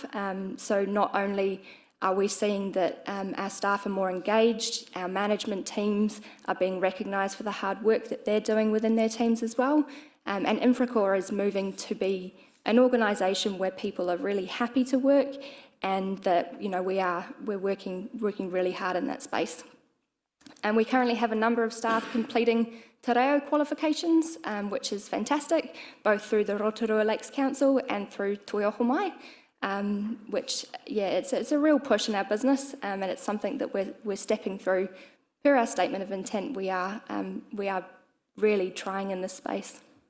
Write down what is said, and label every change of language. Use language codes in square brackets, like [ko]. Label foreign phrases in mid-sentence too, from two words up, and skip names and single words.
[en] So not only are we seeing that our staff are more engaged, our management teams are being recognised for the hard work that they're doing within their teams as well. And Infracore is moving to be an organisation where people are really happy to work, and that we're working really hard in that space. And we currently have a number of staff completing [mi] te reo [en] qualifications, which is fantastic, both through the Rotorua Lakes Council and through Toi Oho Mai, which, it's a real push in our business, and it's something that we're stepping through. Per our statement of intent, we are really trying in this space.